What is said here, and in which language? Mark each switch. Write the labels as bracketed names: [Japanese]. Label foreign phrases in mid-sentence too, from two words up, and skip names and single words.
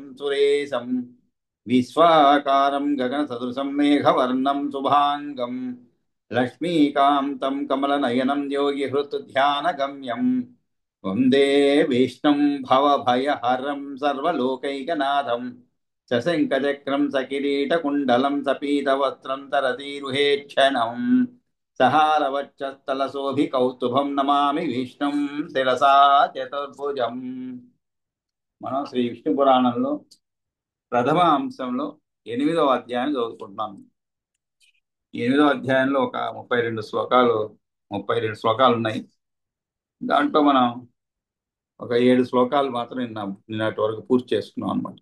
[Sanskrit] सुरेशं विश्वाकारं गगनसदृशं मेघवर्णं शुभाङ्गं लक्ष्मीकान्तं कमलनयनं योगिहृत्ध्यानगम्यं वन्दे विष्णुं भवभयहरं सर्वलोकैकनाथं शशङ्खचक्रं सकिरीटकुण्डलं सपीतवस्त्रं तरतीरुहेक्षणम् सहारवक्षस्थलशोभिकौस्तुभं नमामि विष्णुं శిరసా చతుర్భుజం. [Telugu] మనం శ్రీ విష్ణు పురాణంలో ప్రథమ అంశంలో 8వ అధ్యాయం చదువుకుంటున్నాం. 8వ అధ్యాయంలో ఒక 32 శ్లోకాలు ఉన్నాయి. దాంట్లో మనం ఒక 7 శ్లోకాలు మాత్రం నిన్నటి వరకు పూర్తి చేసుకున్నాం అనమాట.